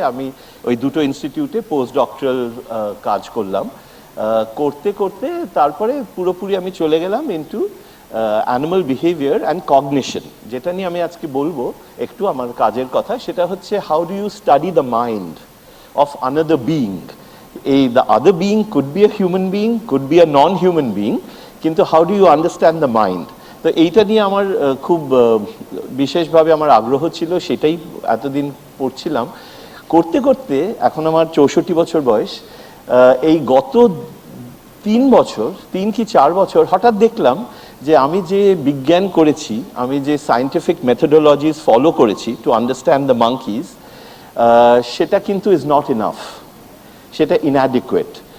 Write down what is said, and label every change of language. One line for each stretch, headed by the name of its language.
Bangla: আমি ওই দুটো ইনস্টিটিউটে পোস্ট ডক্টরাল কাজ করলাম। করতে করতে তারপরে পুরোপুরি আমি চলে গেলাম
English: into animal behaviour and cognition,
Bangla: যেটা নিয়ে আমি আজকে বলবো একটু আমার কাজের কথা। সেটা হচ্ছে
English: How do you study the mind of another being. The other being could be a human being, could be a non-human being, কিন্তু how do you understand the mind?
Bangla: তো এইটা নিয়ে আমার খুব বিশেষভাবে আমার আগ্রহ ছিল, সেটাই এতদিন পড়ছিলাম। করতে করতে এখন আমার 64 বছর বয়স। এই গত 3 কি 4 বছর হঠাৎ দেখলাম যে আমি যে বিজ্ঞান করেছি, আমি যে সায়েন্টিফিক মেথোডোলজিস ফলো করেছি
English: to understand the monkeys,
Bangla: সেটা কিন্তু
English: is not enough,
Bangla: সেটা ইনঅ্যাডিকুয়েট।